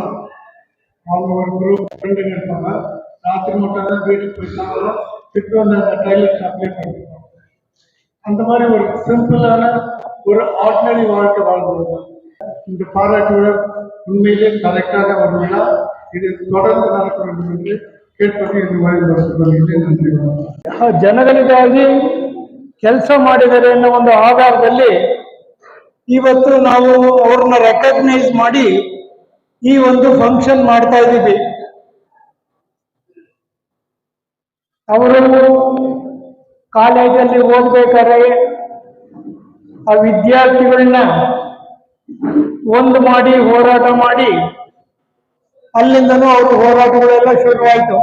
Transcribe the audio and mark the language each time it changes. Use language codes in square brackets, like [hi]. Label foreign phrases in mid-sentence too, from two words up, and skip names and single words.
[ta] அவங்க ஒரு [en] group friends [ta] இருப்பாங்க. ராத்திரி மட்டும் தான் வீட்டுக்கு போயிட்டாங்க, திட்டு வந்து அந்த [en] tailor shop [ta] பண்ணிருப்பாங்க. அந்த மாதிரி ஒரு சிம்பிளான ஒரு ஆர்டினரி வாழ்க்கை வாழ்ந்தது. இந்த பாராட்டு விழா உண்மையிலே கரெக்டான ஒரு விழா. இது தொடர்ந்து நடக்க வேண்டும் என்று [kn] ಕೇಳ್ಕೊಂಡು ಇದು ಮಾಡಿ ನನ್ರಿ. ಜನಗಳಿಗಾಗಿ ಕೆಲಸ ಮಾಡಿದರೆ ಅನ್ನೋ ಒಂದು ಆಧಾರದಲ್ಲಿ ಇವತ್ತು ನಾವು ಅವ್ರನ್ನ ರೆಕಗ್ನೈಸ್ ಮಾಡಿ ಈ ಒಂದು ಫಂಕ್ಷನ್ ಮಾಡ್ತಾ ಇದ್ದೀವಿ. ಅವರು ಕಾಲೇಜಲ್ಲಿ ಓದ್ಬೇಕಾದ್ರೆ ಆ ವಿದ್ಯಾರ್ಥಿಗಳನ್ನ ಒಂದು ಮಾಡಿ ಹೋರಾಟ ಮಾಡಿ ಅಲ್ಲಿಂದನೂ ಅವರು ಹೋರಾಟಗಳೆಲ್ಲ ಶುರುವಾಯಿತು.